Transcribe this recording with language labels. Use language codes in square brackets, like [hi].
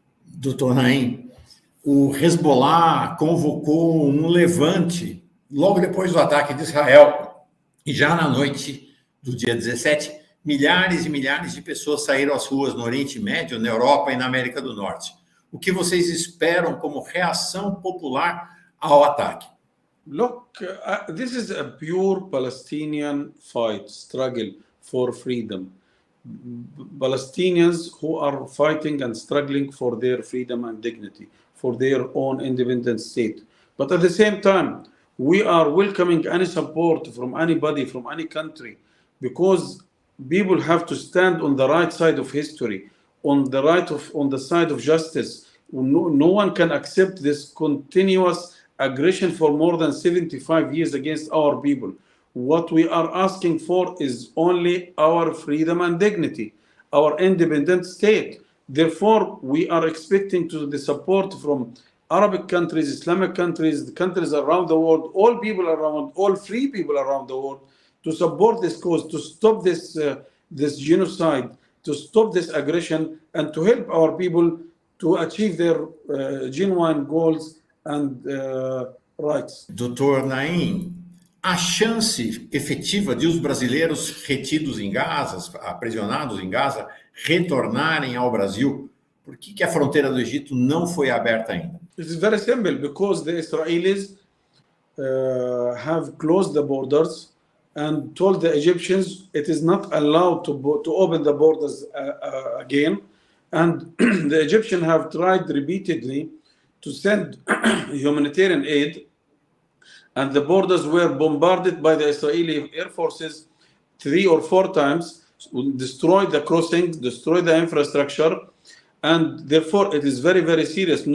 [pt] Doutor Naim, o Hezbollah convocou um levante logo depois do ataque de Israel, e já na noite do dia 17, milhares e milhares de pessoas saíram às ruas no Oriente Médio, na Europa e na América do Norte. O que vocês esperam como reação popular ao ataque? [en] Look, this is a pure Palestinian fight, struggle for freedom. Palestinians who are fighting and struggling for their freedom and dignity, for their own independent state. But at the same time, we are welcoming any support from anybody, from any country, because people have to stand on the right side of history, on the side of justice. No one can accept this continuous aggression for more than 75 years against our people. What we are asking for is only our freedom and dignity, our independent state. Therefore, we are expecting the support from Arabic countries, Islamic countries, the countries around the world, all people around, all free people around the world, to support this cause, to stop this genocide, to stop this aggression, and to help our people to achieve their genuine goals and rights. [pt] Doutor Naim, a chance efetiva de os brasileiros retidos em Gaza, aprisionados em Gaza, retornarem ao Brasil, por que a fronteira do Egito não foi aberta ainda? [en] It's very simple, because the Israelis have closed the borders and told the Egyptians it is not allowed to open the borders again. And the Egyptians have tried repeatedly to send humanitarian aid, and the borders were bombarded by the Israeli air forces 3 or 4 times, destroyed the crossings, destroyed the infrastructure, and therefore it is very, very serious.